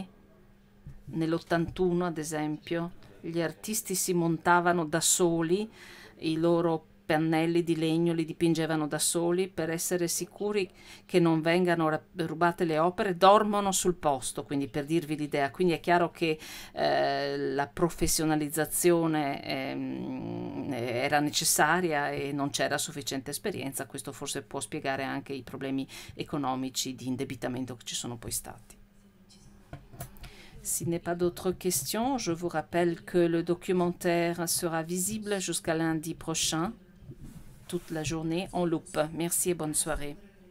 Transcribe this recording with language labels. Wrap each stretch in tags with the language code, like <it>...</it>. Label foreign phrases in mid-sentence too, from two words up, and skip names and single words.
<it>Nell'81, ad esempio, gli artisti si montavano da soli i loro pannelli di legno, li dipingevano da soli per essere sicuri che non vengano rubate le opere, dormono sul posto, quindi per dirvi l'idea. Quindi è chiaro che la professionalizzazione era necessaria e non c'era sufficiente esperienza. Questo forse può spiegare anche i problemi economici di indebitamento che ci sono poi stati.</it> <fr>S'il n'est pas d'autres questions, je vous rappelle que le documentaire sera visible jusqu'à lundi prochain, toute la journée en loupe. Merci et bonne soirée.</fr>